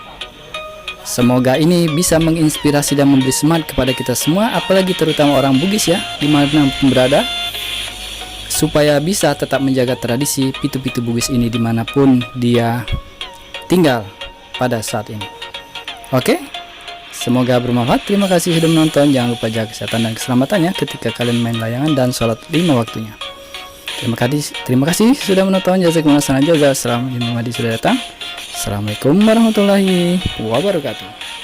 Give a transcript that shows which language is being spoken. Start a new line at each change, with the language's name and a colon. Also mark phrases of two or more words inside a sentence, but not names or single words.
Indonesian: Semoga ini bisa menginspirasi dan memberi semangat kepada kita semua, apalagi terutama orang Bugis ya, dimanapun berada, supaya bisa tetap menjaga tradisi pitu-pitu Bugis ini dimanapun dia tinggal pada saat ini. Oke, semoga bermanfaat. Terima kasih sudah menonton. Jangan lupa jaga kesehatan dan keselamatannya ketika kalian main layangan dan sholat 5 waktunya. Terima kasih sudah menonton.
Arabic: جزاكم الله خيرا juga. السلام عليكم
Indonesian: sudah datang.
Arabic: السلام عليكم ورحمة الله وبركاته.